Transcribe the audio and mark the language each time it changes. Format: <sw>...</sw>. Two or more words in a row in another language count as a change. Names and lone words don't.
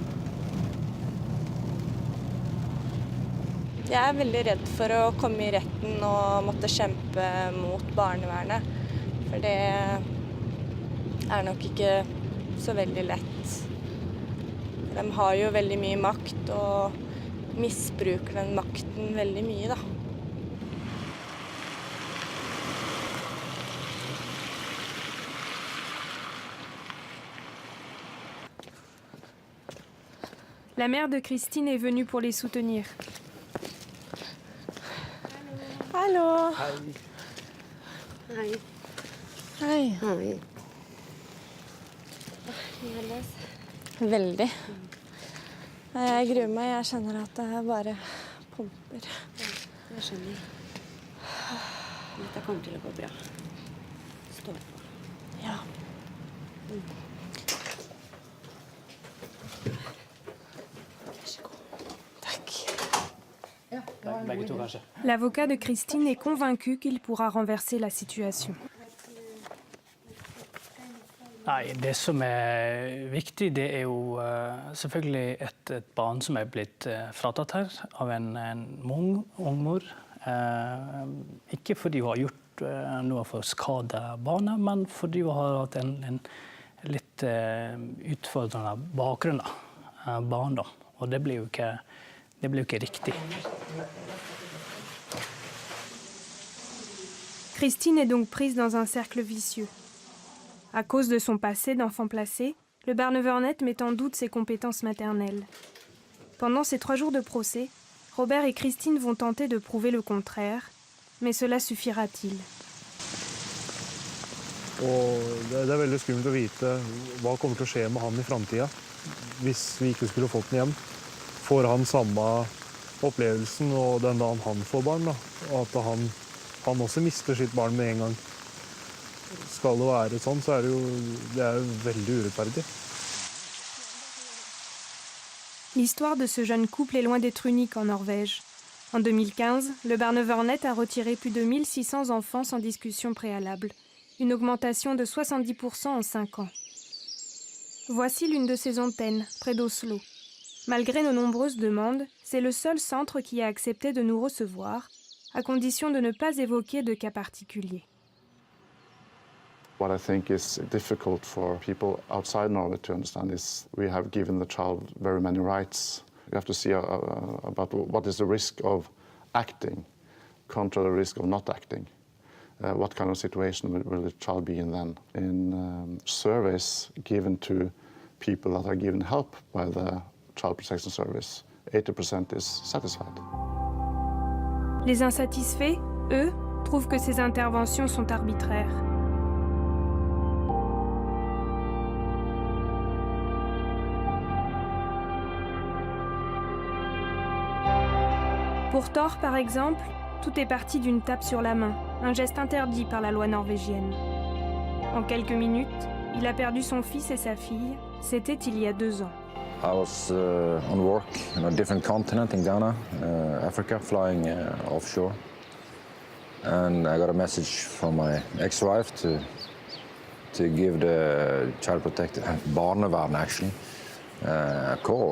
<no>Jeg er veldig redd for å komme i retten og måtte kjempe mot barnevernet. For det er nok ikke så veldig lett. De har jo veldig mye makt og misbruker den makten veldig mye, da.</no> <fr>La mère de Christine est venue pour les soutenir.</fr> <no>Hallo! Hei. Hei. Hei. Veldig. Jeg gruer meg. Jeg kjenner at det bare pumper. Jeg skjønner. Dette kommer til å gå bra. Stå på. Ja.</no> <fr>L'avocat de Christine est convaincu qu'il pourra renverser la situation.</fr> <no>Nei, det som er viktig, det er jo selvfølgelig et barn som er blitt fratatt her av en ung mor. Ikke fordi hun har gjort noe for å skade barnet, men fordi hun har hatt en litt utfordrende bakgrunn, barndom. Og det blir jo ikke riktig.</no> <fr>Christine est donc prise dans un cercle vicieux. À cause de son passé d'enfant placé, le Barnevernet met en doute ses compétences maternelles. Pendant ces 3 jours de procès, Robert et Christine vont tenter de prouver le contraire, mais cela suffira-t-il?</fr> <no>Og det er veldig skummelt å vite hva kommer til å skje med han i fremtiden. Hvis vi ikke skulle fått den hjem, får han samme opplevelsen og den dagen han får barn, da. Og at han også mister sitt barn med en gang. Skal det være sånn, så er det er veldig urettferdig.</no> <fr>L'histoire de ce jeune couple est loin d'être unique en Norvège. En 2015, le Barnevernet a retiré plus de 1600 enfants sans discussion préalable, une augmentation de 70% en 5 ans. Voici l'une de ces antennes, près d'Oslo. Malgré nos nombreuses demandes, c'est le seul centre qui a accepté de nous recevoir, à condition de ne pas évoquer de cas particuliers.</fr> <en>What I think is difficult for people outside Norway to understand is we have given the child very many rights. You have to see about what is the risk of acting contra the risk of not acting. What kind of situation will the child be in then? In surveys given to people that are given help by the Child Protection Service, 80% is satisfied.</en> <fr>Les insatisfaits, eux, trouvent que ces interventions sont arbitraires. Pour Thor, par exemple, tout est parti d'une tape sur la main, un geste interdit par la loi norvégienne. En quelques minutes, il a perdu son fils et sa fille. C'était il y a 2 ans.</fr> <en>I was on work on a different continent in Ghana, Africa, flying offshore. And I got a message from my ex-wife to give the child protector, barnevern actually, a call.</en>